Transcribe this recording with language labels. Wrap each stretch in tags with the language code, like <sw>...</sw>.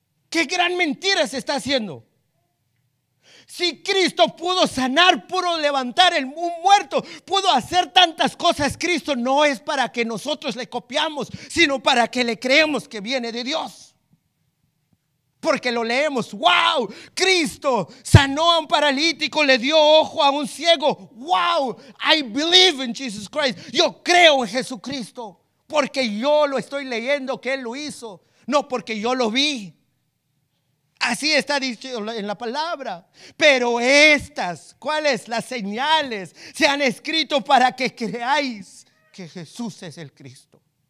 <es>¿Qué gran mentira se está haciendo? Si Cristo pudo sanar, pudo levantar un muerto, pudo hacer tantas cosas, Cristo no es para que nosotros le copiamos, sino para que le creemos que viene de Dios. Porque lo leemos, wow, Cristo sanó a un paralítico, le dio ojo a un ciego.</es> <en>Wow, I believe in Jesus Christ.</en> <es>Yo creo en Jesucristo porque yo lo estoy leyendo que Él lo hizo, no porque yo lo vi. Así está dicho en la palabra. Pero estas, ¿cuáles? Las señales se han escrito para que creáis que Jesús es el Cristo.</es>